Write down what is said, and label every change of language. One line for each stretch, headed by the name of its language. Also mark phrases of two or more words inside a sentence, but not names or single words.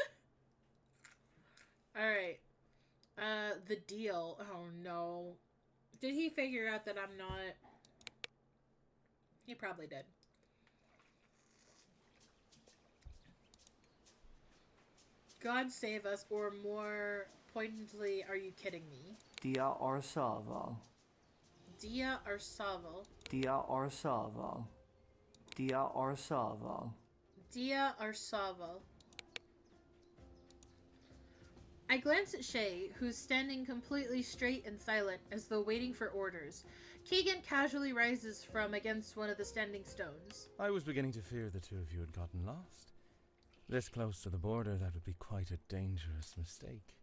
English: Alright. The deal. Oh no. Did he figure out that I'm not? He probably did. God save us, or more pointedly, are you kidding me? Dia Orsavo. Dia Arsavo. Dia Orsavo. Dia Orsavo. Dia Arsavo. I glance at Shay, who's standing completely straight and silent, as though waiting for orders. Keegan casually rises from against one of the standing stones. I was beginning to fear the two of you had gotten lost. This close to the border, that would be quite a dangerous mistake.